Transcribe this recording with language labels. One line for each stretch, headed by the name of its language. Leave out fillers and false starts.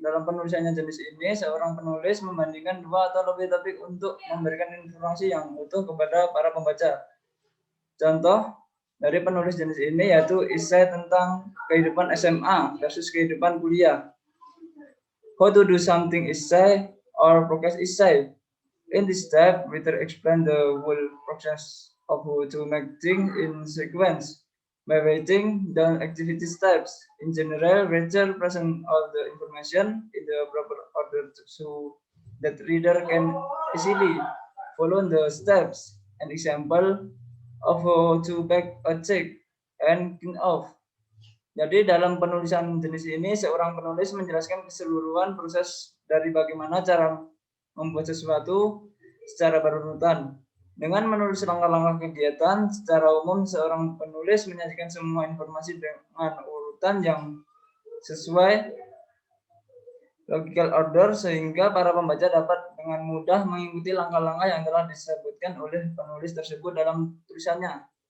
Indonesian: Dalam penulisannya jenis ini, seorang penulis membandingkan dua atau lebih topik untuk memberikan informasi yang utuh kepada para pembaca. Contoh dari penulis jenis ini yaitu essay tentang kehidupan SMA versus kehidupan kuliah.
English: How to do something essay or progress essay. In this step, reader explain the whole process of how to make things in sequence by writing down activity steps. In general, reader present all the information in the proper order so that reader can easily follow the steps. An example of how to back a check and clean off.
Indonesian: Jadi dalam penulisan jenis ini, seorang penulis menjelaskan keseluruhan proses dari bagaimana cara membuat sesuatu secara berurutan. Dengan menulis langkah-langkah kegiatan, secara umum seorang penulis menyajikan semua informasi dengan urutan yang sesuai
English: logical order
Indonesian: sehingga para pembaca dapat dengan mudah mengikuti langkah-langkah yang telah disebutkan oleh penulis tersebut dalam tulisannya.